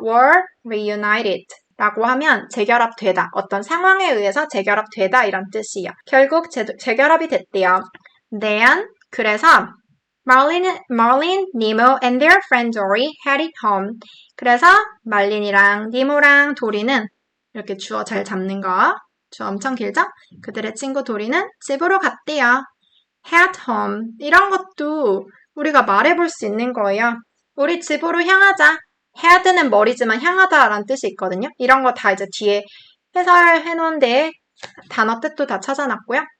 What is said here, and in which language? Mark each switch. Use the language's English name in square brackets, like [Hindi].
[English] were reunited [Korean] 라고 하면 재결합되다. 어떤 상황에 의해서 재결합되다 이런 뜻이에요. 결국 재결합이 됐대요. [English] Then [Korean] 그래서 [English] Marlin, Nemo and their friend Dory headed home. [Korean] 그래서 말린이랑 니모랑 도리는 이렇게 주어 잘 잡는 거. 주어 엄청 길죠? 그들의 친구 도리는 집으로 갔대요. [English] head home. [Korean] 이런 것도 우리가 말해볼 수 있는 거예요. 우리 집으로 향하자. head는 머리지만 향하다라는 뜻이 있거든요. 이런 거 다 이제 뒤에 해설해 놓은데 단어 뜻도 다 찾아놨고요.